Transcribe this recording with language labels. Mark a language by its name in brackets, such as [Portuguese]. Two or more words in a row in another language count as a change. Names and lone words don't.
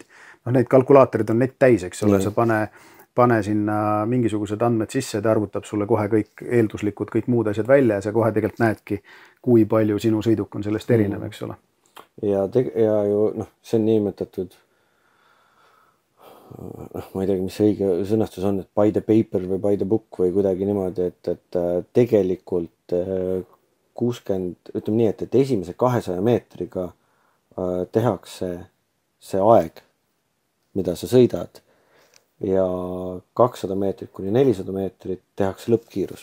[Estonian] Neid kalkulaatorid on net täis, eks ole, sa pane sinna mingisugused andmed sisse, ta arvutab sulle kohe kõik eelduslikud, kõik muud asjad välja ja sa kohe tegelikult näedki, kui palju sinu sõiduk on sellest erinev, eks ole. Ja ju, see on niimetatud, ma ei tea, mis õige sõnastus on, et [English] by the paper [Estonian] või [English] by the book [Estonian] või kuidagi niimoodi, et tegelikult 60, ütleme nii, et esimese 200 meetriga tehakse see aeg, mida sa sõidad ja 200 meetrit kuni 400 meetrit tehakse lõppkiirus.